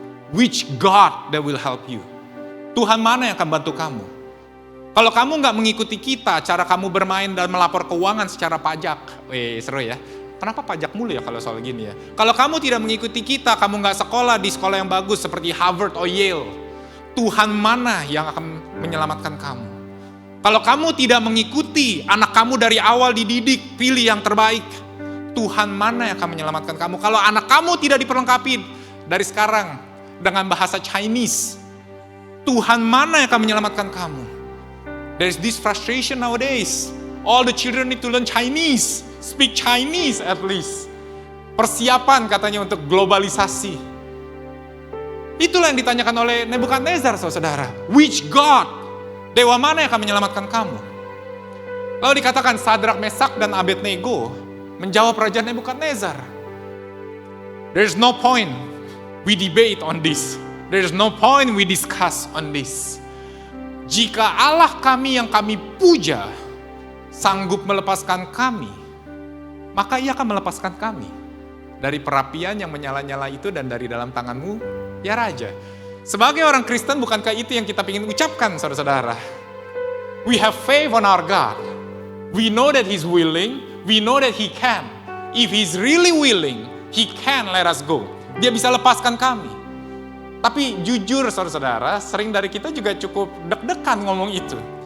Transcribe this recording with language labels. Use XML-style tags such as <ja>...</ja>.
<en>Which God that will help you?</en> <id>Tuhan mana yang akan bantu kamu? Kalau kamu nggak mengikuti kita, cara kamu bermain dan melapor keuangan secara pajak, seru ya. Kenapa pajak mulu ya kalau soal gini ya? Kalau kamu tidak mengikuti kita, kamu nggak sekolah di sekolah yang bagus seperti Harvard atau Yale, Tuhan mana yang akan menyelamatkan kamu? Kalau kamu tidak mengikuti anak kamu dari awal dididik, pilih yang terbaik, Tuhan mana yang akan menyelamatkan kamu? Kalau anak kamu tidak diperlengkapi dari sekarang dengan bahasa Chinese, Tuhan mana yang akan menyelamatkan kamu?</id> <en>There is this frustration nowadays. All the children need to learn Chinese, speak Chinese at least.</en> <id>Persiapan katanya untuk globalisasi. Itulah yang ditanyakan oleh Nebukadnezar, saudara.</id> <en>Which God?</en> <id>Dewa mana yang akan menyelamatkan kamu? Lalu dikatakan Sadrak, Mesak, dan Abednego menjawab Raja Nebukadnezar.</id> <en>There is no point we debate on this. There is no point we discuss on this.</en> <id>Jika Allah kami yang kami puja sanggup melepaskan kami, maka Ia akan melepaskan kami dari perapian yang menyala-nyala itu dan dari dalam tanganmu, ya Raja. Sebagai orang Kristen, bukankah itu yang kita ingin ucapkan, saudara-saudara?</id> <en>We have faith on our God. We know that He's willing. We know that He can. If He's really willing, He can let us go.</en> <id>Dia bisa lepaskan kami. Tapi jujur, saudara-saudara, sering dari kita juga cukup deg-degan ngomong itu.</id>